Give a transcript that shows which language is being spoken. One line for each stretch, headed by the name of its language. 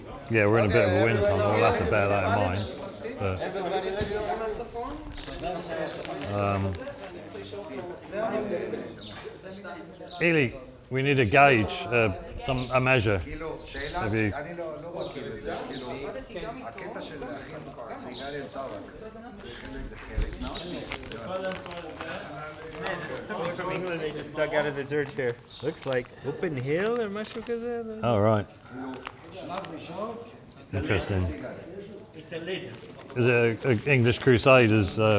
English: Yeah, we're in a bit of a wind tunnel. We'll have to bear that in mind. But, Ely, we need a gauge, a measure. Have you?
Hebrew: אני לא מכיר את זה, כאילו, הקטע של סיגריה טבק,
English: Man, this is something from England they just dug out of the dirt here. Looks like open hill or
Hebrew: משהו כזה.
English: Oh, right. Interesting. It's a lid. Is it a English Crusaders?